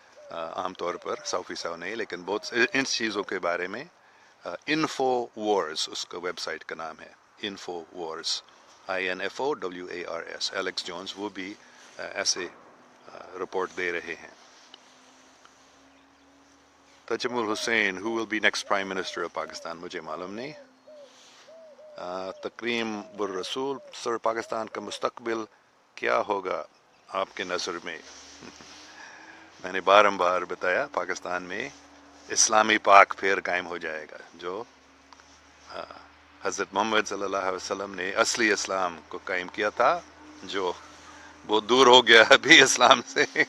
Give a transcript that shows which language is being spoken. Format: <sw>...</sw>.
<ur>عام طور پر 100% نہیں، لیکن بہت ان چیزوں کے بارے میں. انفو وارز اس کا ویب سائٹ کا نام ہے، info wars, INFOWARS. Alex Jones وہ بھی ایسے رپورٹ دے رہے ہیں.</ur> <en>Tajam ul-Hussain, who will be next prime minister of Pakistan؟</en> <ur>مجھے معلوم نہیں. تکریم بالرسول، سر پاکستان کا مستقبل کیا ہوگا آپ کے نظر میں؟ میں نے بار بتایا پاکستان میں اسلامی پاک پھر قائم ہو جائے گا. جو حضرت محمد صلی اللہ علیہ وسلم نے اصلی اسلام کو قائم کیا تھا، جو بہت دور ہو گیا ابھی اسلام سے.</ur>